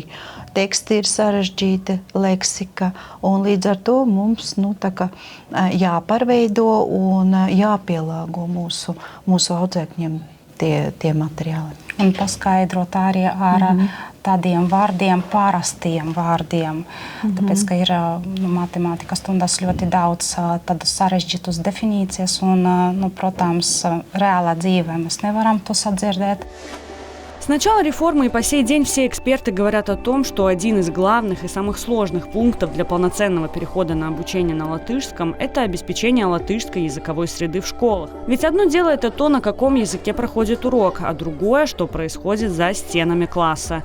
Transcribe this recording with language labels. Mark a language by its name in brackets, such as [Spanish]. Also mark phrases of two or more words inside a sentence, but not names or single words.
[Latvian] Teksti ir sarežģīti, leksika, un līdz ar to mums jāpārveido un jāpielāgo mūsu audzēkņiem tie materiāli. Un paskaidrot arī ar tādiem vārdiem, parastiem vārdiem. Tāpēc, ka ir matemātikas stundās ļoti daudz tādu sarežģītus definīcijas un, protams, reālā dzīvē mēs nevaram to sadzirdēt. [Russian] С начала реформы и по сей день все эксперты говорят о том, что один из главных и самых сложных пунктов для полноценного перехода на обучение на латышском – это обеспечение латышской языковой среды в школах. Ведь одно дело – это то, на каком языке проходит урок, а другое – что происходит за стенами класса.